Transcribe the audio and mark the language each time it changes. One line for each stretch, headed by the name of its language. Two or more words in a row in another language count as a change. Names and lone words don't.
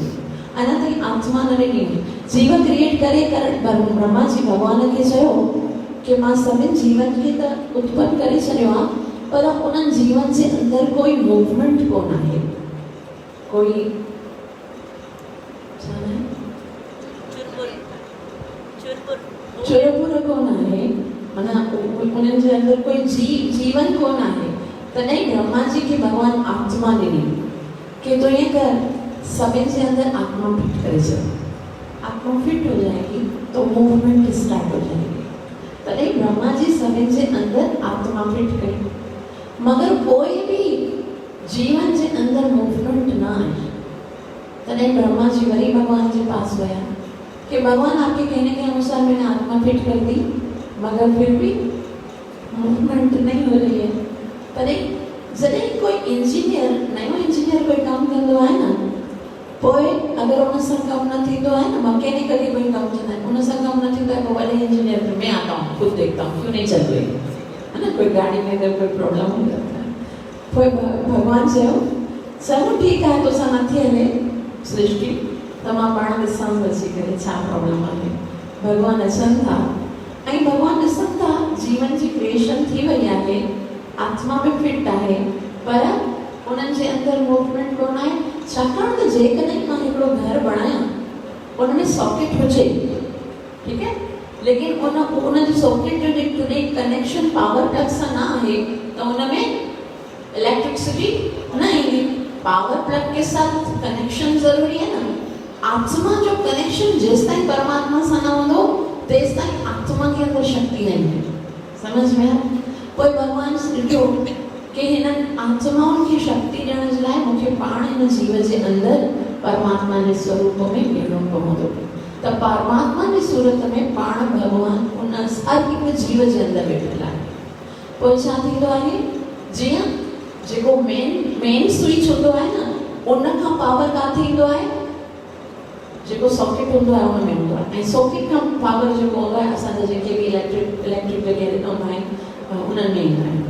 Sindhi: अञा ताईं आत्मा न ॾिनी, जीव क्रिएट करे ब्रह्मा जी भॻवान खे चयो कि मां सभिनि जीवन खे त उत्पन्न करे छॾियो आहे, पर उन्हनि जीवन जे अंदरि कोई मूवमेंट कोन आहे, कोई चुरपुर कोन आहे, माना उन्हनि जे अंदरि कोई जीवन कोन आहे। तॾहिं ब्रह्मा जी खे भॻवान आत्मा ॾिनी कि तो ईअं कर सभिनि जे अंदरि आत्मा फिट करे छॾ,
Hindi: आत्मा फिट हो जाएगी तो मूवमेंट स्टार्ट हो जाएगी।
Sindhi: तॾहिं ब्रह्मा जी सभिनि जे अंदरि आत्मा फिट कई, मगर कोई भी जीवन जे अंदरि मूवमेंट न आहे। तॾहिं ब्रह्मा जी वरी
Hindi: भगवान के पास गया कि भगवान आपके कहने के अनुसार मैंने आत्मा फिट कर दी, मगर फिर भी मूवमेंट नहीं हो रही है।
Sindhi: तॾहिं जॾहिं कोई इंजीनियर, नयो इंजीनियर कोई कमु कंदो आहे न, पोइ अगरि उन सां कमु न थींदो आहे न, मैकेनिकली कोई कमु कंदा आहिनि, उन सां कमु न थींदो आहे, पोइ वॾे इंजीनियर में
Hindi: मैं आता हूँ, खुद देखता हूँ क्यों नहीं चल रही है ना, कोई गाड़ी में अगर कोई प्रॉब्लम हो जाता है।
Sindhi: पोइ भगवान चयो चलो ठीकु आहे, तोसां नथी हले सृष्टि, त मां पाण ॾिसां अची करे छा प्रॉब्लम आहे। भगवान अचनि था ऐं भगवान ॾिसनि था जीवन जी क्रिएशन थी वई आहे, आत्मा बि फिट आहे, पर उन्हनि जे अंदरि मूवमेंट कोन आहे। छाकाणि त जेकॾहिं मां हिकिड़ो घर बणायां उन में सॉकेट हुजे, ठीकु है, लेकिन उन जो सॉकेट जो कनेक्शन पावर प्लग सां न आहे त उन में इलेक्ट्रिसिटी न ईंदी।
Hindi: पावर प्लग के साथ कनेक्शन ज़रूरी है ना।
Sindhi: आत्मा जो कनेक्शन जेस ताईं परमात्मा सां न हूंदो तेस ताईं
Hindi: आत्मा के अंदर शक्ति नहीं है। समझ में?
Sindhi: कोई भगवान ॾिठो कि हिननि आत्माउनि खे शक्ति ॾियण जे लाइ मूंखे पाण हिन जीव जे अंदरि परमात्मा जे स्वरूप में वेहणो पवंदो। त परमात्मा जी सूरत में पाण भगवान उन हर हिकु जीव जे अंदरि वेठल आहे। पोइ छा थींदो आहे, जीअं जेको मेन स्विच हूंदो आहे न, उन खां पावर काथे ईंदो आहे, जेको सॉकेट हूंदो आहे उन में हूंदो आहे, ऐं सॉकेट खां पावर जेको हूंदो आहे असांजा जेके बि इलेक्ट्रिक वग़ैरह हूंदा आहिनि उन्हनि में ईंदा आहिनि।